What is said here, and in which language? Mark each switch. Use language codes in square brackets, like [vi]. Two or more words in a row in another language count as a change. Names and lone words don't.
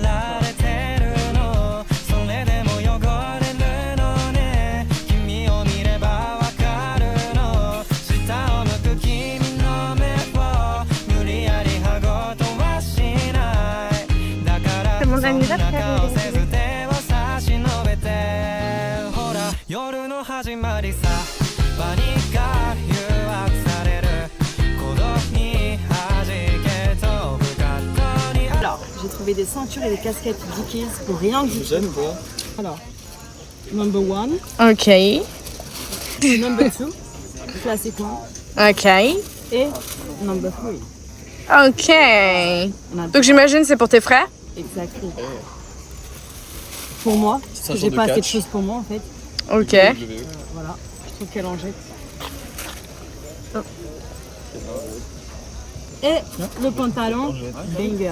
[ja] られてるのそれでも汚れるのね君を見ればわかるの下を向く君の目を無理やり歯ごとはしないだからそんな顔せず手を差し伸べてほら夜の始まりさパニック誘惑される孤独に弾け飛ぶカットに [fr] Alors, j'ai trouvé des ceintures et des casquettes Dickies pour rien du tout. Alors, [en] number one, Ok. number two, classic one, Ok. et number three. [fr] Ok. On a Donc j'imagine c'est pour tes frères? exactement. Pour moi, parce que j'ai pas assez de choses pour moi en fait. Ok. Voilà, je trouve qu'elle en jette. Et le pantalon, banger.